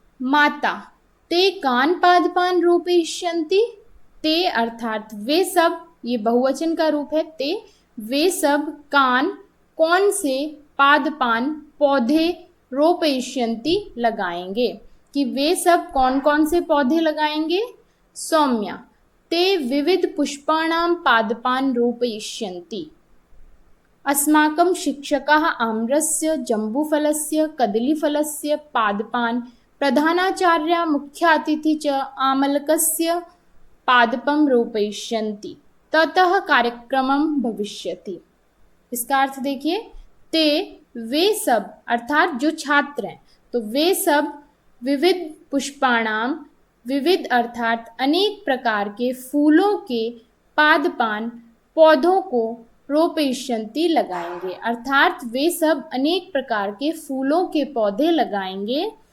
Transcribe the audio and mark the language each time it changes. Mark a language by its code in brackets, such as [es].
[sa] माता, ते कान पादपान रोपयिष्यन्ति, [hi] ते अर्थात वे सब, ये बहुवचन का रूप है, ते वे सब, कान कौन से, पादपान पौधे, रोपयिष्यन्ति लगाएंगे, कि वे सब कौन कौन से पौधे लगाएंगे। सौम्या, [sa] ते विविध पुष्पाणां पादपान् रोपयिष्यन्ति। अस्माकं शिक्षकाः आम्रस्य, जम्बूफलस्य, कदलीफलस्य पादपान्, प्रधानाचार्या मुख्यातिथि च आमलकस्य पादपं रोपयिष्यन्ति। ततः कार्यक्रमं भविष्यति। [hi] इसका अर्थ देखिए, ते वे सब अर्थात जो छात्र हैं, तो वे सब विविध पुष्पाणाम, विविध अर्थात अनेक प्रकार के फूलों के पादपान पौधों को रोपयिष्यन्ति लगाएंगे, अर्थात वे सब अनेक प्रकार के फूलों के पौधे लगाएंगे।